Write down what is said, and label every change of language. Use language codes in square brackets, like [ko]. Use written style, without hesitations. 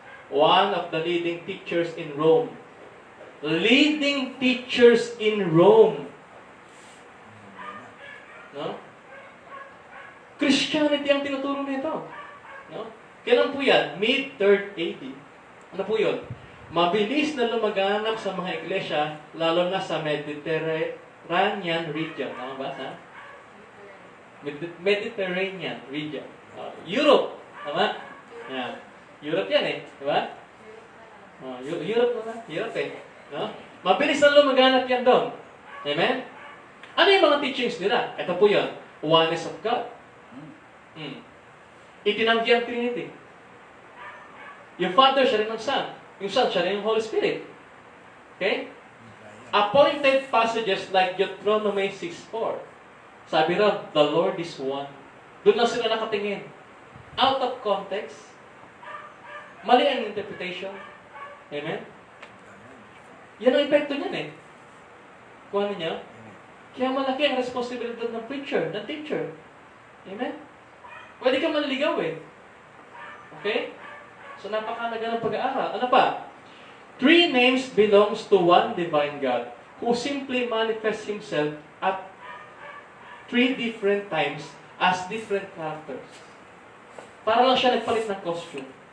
[en] One of the leading teachers in Rome. Leading teachers in Rome. No? [tl] Christianity ang tinuturo nito. No? Kailan po yan? Mid-3rd AD. Ano po yun? Mabilis na lumaganap sa mga iglesia, lalo na sa Mediterranean region. Tama ba? Sa Mediterranean region. Europe. Tama? Yan. Europe yan eh. Diba? Europe na. Europe eh. No? Mabilis na lumaganap yan doon. Amen? Ano yung mga teachings nila? Ito po yun. Oneness of God. Itinanggi ang Trinity. Yung Father, siya rin ang Son. Yung Son, siya rin yung Holy Spirit. Okay? [en] Appointed passages like Deuteronomy 6:4. [tl] Sabi raw, [en] the Lord is one. [tl] Doon lang sila nakatingin. [en] Out of context. [tl] Mali ang interpretation. Amen? Yan ang epekto niyan eh. Kung ano niya? Kaya malaki ang responsibilidad ng preacher, ng teacher. Amen? Pwede ka manligaw eh. Okay? So napakahalaga ng pag-aaral. Ano pa? [en] 3 names belongs to one divine God who simply manifests Himself at 3 different times as different characters. [tl] Para lang siya nagpalit ng costume.